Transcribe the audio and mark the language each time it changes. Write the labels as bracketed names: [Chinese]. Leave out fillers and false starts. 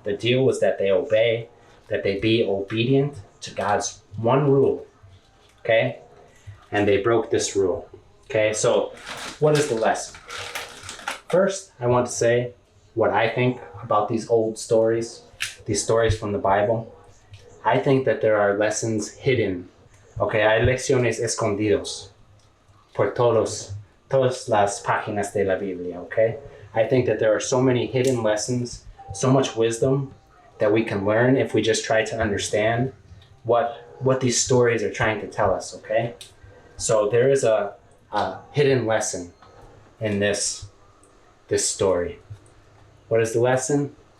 [English] The deal was that they obey, that they be obedient to God's one rule. Okay? And they broke this rule. Okay? So, what is the lesson? First, I want to say what I think about these old stories, these stories from the Bible. I think that there are lessons hidden. [Spanish] Okay, hay lecciones escondidos por todas las páginas de la Biblia, okay? [English] I think that there are so many hidden lessons, so much wisdom that we can learn if we just try to understand what these stories are trying to tell us, okay? So there is a hidden lesson in this story. What is the lesson?